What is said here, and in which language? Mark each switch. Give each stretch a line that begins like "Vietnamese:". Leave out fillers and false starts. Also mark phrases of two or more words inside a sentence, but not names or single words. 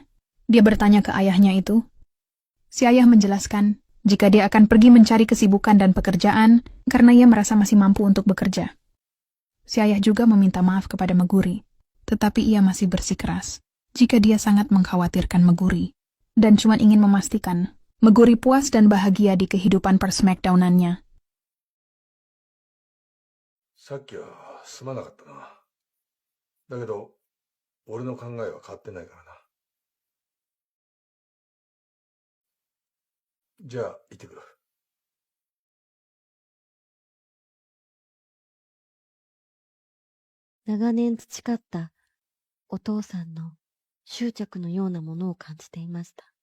Indonesian: Dia bertanya ke ayahnya itu. Si ayah menjelaskan jika dia akan pergi mencari kesibukan dan pekerjaan karena ia merasa masih mampu untuk bekerja. Si ayah juga meminta maaf kepada Meguri, tetapi ia masih bersikeras jika dia sangat mengkhawatirkan Meguri dan cuma ingin memastikan Meguri puas dan bahagia di kehidupan per-smackdownannya.
Japanese: さっきはすまなかったな。だけど、俺の考えは変わってないからな。じゃあ、行ってくる。長年培ったお父さんの執着のようなものを感じていました。